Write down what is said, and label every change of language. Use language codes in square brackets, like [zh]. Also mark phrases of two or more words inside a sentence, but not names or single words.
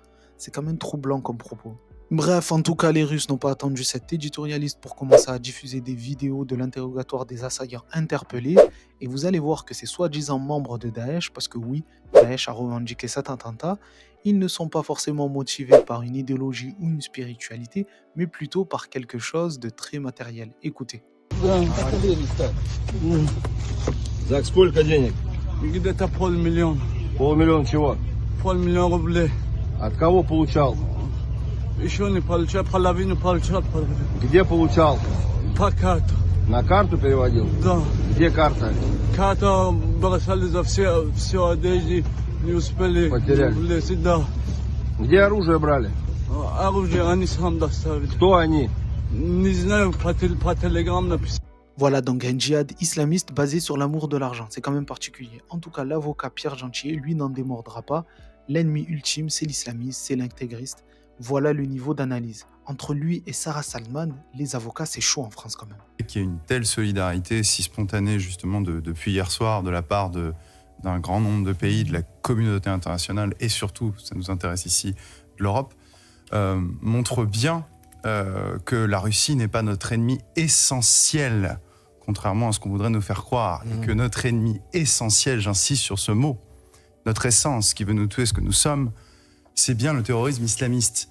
[fr] C'est quand même troublant comme propos. Bref, en tout cas, les Russes n'ont pas attendu cet éditorialiste pour commencer à diffuser des vidéos de l'interrogatoire des assaillants interpellés. Et vous allez voir que ces soi-disant membres de Daesh, parce que oui, Daesh a revendiqué cet attentat, ils ne sont pas forcément motivés par une idéologie ou une spiritualité, mais plutôt par quelque chose de très matériel. Écoutez. [ru] За сколько денег? Где-то 500 000. Полмиллиона чего? 500 000 рублей. От кого получал? Еще не получал, половину получал. Где получал? По карту. На карту переводил? Да. Где карта? Карта бросали за все одежды, не успели. Потеряли. Влезть, да. Где оружие брали? Оружие они сам доставили. Кто они? Не знаю, по телеграмм написали. [fr] Voilà donc un djihad islamiste basé sur l'amour de l'argent, c'est quand même particulier. En tout cas, l'avocat Pierre Gentier, lui, n'en démordra pas. L'ennemi ultime, c'est l'islamisme, c'est l'intégriste. Voilà le niveau d'analyse. Entre lui et Sarah Salman, les avocats, c'est chaud en France quand même. Qu'il y ait une telle solidarité si spontanée justement depuis hier soir de la part d'un grand nombre de pays, de la communauté internationale et surtout, ça nous intéresse ici, de l'Europe, montre bien que la Russie n'est pas notre ennemi essentiel, contrairement à ce qu'on voudrait nous faire croire, et que notre ennemi essentiel, j'insiste sur ce mot, notre essence qui veut nous tuer ce que nous sommes, c'est bien le terrorisme islamiste.